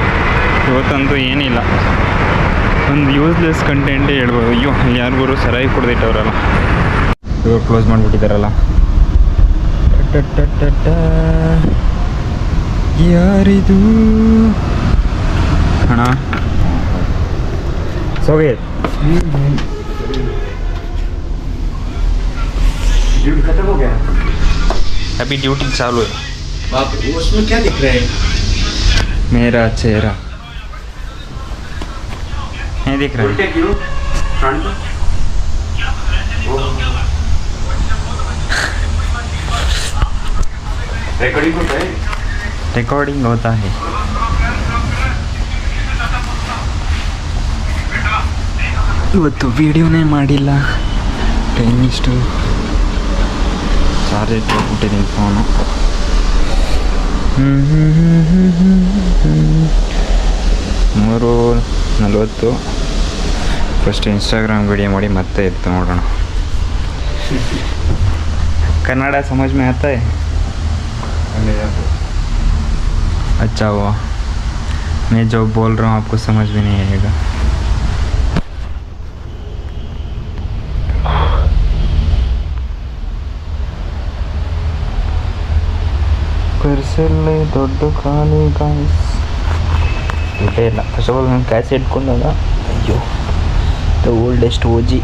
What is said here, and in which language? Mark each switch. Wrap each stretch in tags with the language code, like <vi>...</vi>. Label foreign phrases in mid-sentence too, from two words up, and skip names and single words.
<kn>ಇವತ್ತಂತೂ ಏನಿಲ್ಲ, ಒಂದು</kn> <en>useless content</en> <kn>ಹೇಳ್ಬೋದು. ಅಯ್ಯೋ, ಯಾರಿಗೂ ಸರಾಯಿ ಕೊಡ್ದಿಟ್ಟವ್ರಲ್ಲ, ಇವಾಗ ಕ್ಲೋಸ್ ಮಾಡಿಬಿಟ್ಟಿದ್ದಾರಲ್ಲ. ಯಾರಿದು ಅಣ್ಣ?</kn> <hi>सोवियत ड्यूटी खत्म हो गया? अभी ड्यूटी चालू है. बाप, उसमें क्या दिख रहा है? मेरा चेहरा नहीं दिख रहा है. क्यों?</hi> <en>front recording</en> <hi>होता है? रिकॉर्डिंग होता है.</hi> <kn>ಇವತ್ತು ವಿಡಿಯೋನೇ ಮಾಡಿಲ್ಲ, ಟೈಮ್ ಇಷ್ಟು. ಚಾರ್ಜ್ ಇಟ್ಬಿಟ್ಟಿದ್ದೀನಿ ಫೋನು. 3:40.</kn> <en>first Instagram video</en> <kn>ಮಾಡಿ ಮತ್ತೆ ಎತ್ತು ನೋಡೋಣ.</kn> <hi>ಕನ್ನಡ समझ में आता है? अच्छा हुआ, मैं जो बोल रहा हूँ आपको समझ में नहीं आएगा.</hi> <kn>ಪರ್ಸಲ್ಲೇ ದೊಡ್ಡ ಖಾಲಿ ಗಾಯ್ಸ್. ದುಡ್ಡೇ ಇಲ್ಲ.</kn> <en>first of all</en> <kn>ನಾನು ಕ್ಯಾಸೆ ಇಟ್ಕೊಂಡಾಗ ಅಯ್ಯೋ</kn> <en>the oldest OG.</en>